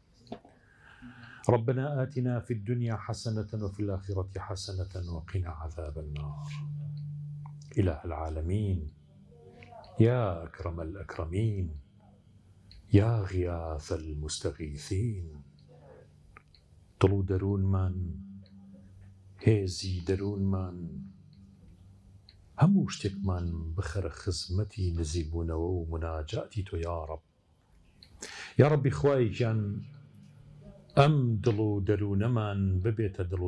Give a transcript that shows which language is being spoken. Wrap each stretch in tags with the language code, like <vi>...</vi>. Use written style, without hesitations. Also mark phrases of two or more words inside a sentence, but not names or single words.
<ar>ربنا آتنا في الدنيا حسنة وفي الآخرة حسنة وقنا عذاب النار إله العالمين يا أكرم الأكرمين يا غياث المستغيثين</ar> <ckb>طلو درون من هێزی دەروونمان هەموو شتێکمان بخەرە خزمەتی نزیکبوونەوە و مناجاتی تۆ</ckb> <ar>یا ڕەب یا ڕەبی</ar> <ckb>خوای گیان ئەم دڵ و دەروونەمان ببێتە دڵ و</ckb>